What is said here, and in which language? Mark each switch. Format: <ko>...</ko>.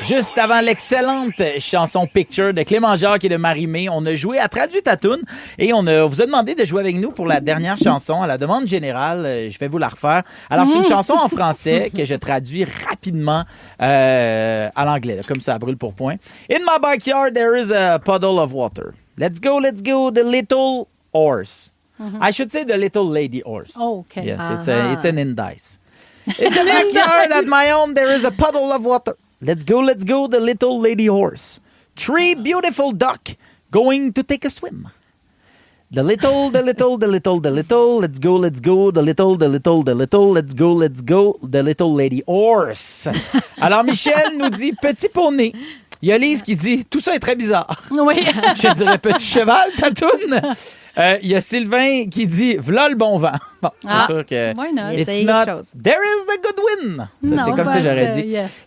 <fr>Juste avant l'excellente chanson Picture de Clément Jacques et de Marie-Mé, on a joué à Traduit ta toune et on vous a demandé de jouer avec nous pour la dernière chanson à la demande générale. Je vais vous la refaire. Alors, c'est une chanson en français que je traduis rapidement à l'anglais, là, comme ça, à brûle pour point.</fr> <en>In my backyard, there is a puddle of water. Let's go, the little horse. I should say the little lady horse. Oh, OK. Yes, it's an indice. In the backyard at my home, there is a puddle of water. Let's go, the little lady horse. 3 beautiful duck going to take a swim. The little, let's go, the little, let's go, the little, let's go, the little lady horse.</en> <fr>Alors, Michel nous dit petit poney. Il y a Lise qui dit tout ça est très bizarre. Oui. Je dirais petit cheval, ta toune. Il y a Sylvain qui dit v'là le bon vent. Bon, c'est sûr que.</fr> <en>Why not? It's</en> <fr>Essayez</fr> <en>not.</en> <fr>quelque chose.</fr> <en>There is the good win.</en> <fr>Ça, Non, c'est comme ça que</fr> <en>but,</en> <fr>j'aurais dit.</fr> <en>yes.</en>